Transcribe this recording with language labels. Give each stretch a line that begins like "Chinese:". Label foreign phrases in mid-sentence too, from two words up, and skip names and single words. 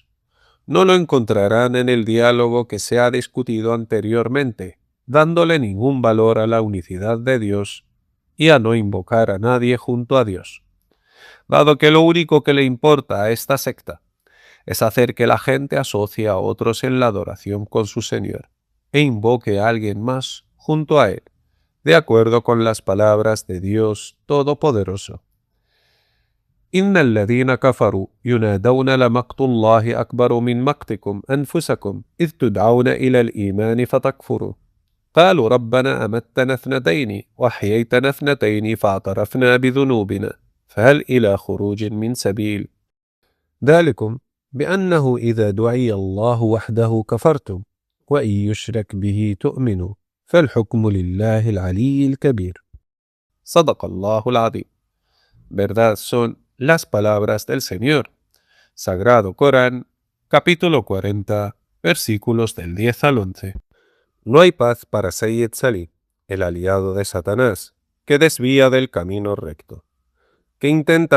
Spanish: No lo encontrarán en el diálogo que se ha discutido anteriormente, dándole ningún valor a la unicidad de Dios y a no invocar a nadie junto a Dios. Dado que lo único que le importa a esta secta es hacer que la gente asocie a otros en la adoración con su Señor e invoque a alguien más junto a Él, de acuerdo con las palabras de Dios Todopoderoso.
Arabic: إن الذين كفروا ينادون لمقت الله أكبر من مقتكم أنفسكم إذ تدعون إلى الإيمان فتكفروا قالوا ربنا أمتنا اثنتين وأحييتنا اثنتين فاعترفنا بذنوبنا فهل إلى خروج من سبيل ذلكم بأنه إذا دعي الله وحده كفرتم وإن يشرك به تؤمنوا فالحكم لله العلي الكبير. صدق الله العظيم.
Spanish: Verdad son las palabras del Señor. Sagrado Corán, capítulo 40, versículos del 10 al 11. No hay paz para Sayyid Salim, el aliado de Satanás, que desvía del camino recto, que intenta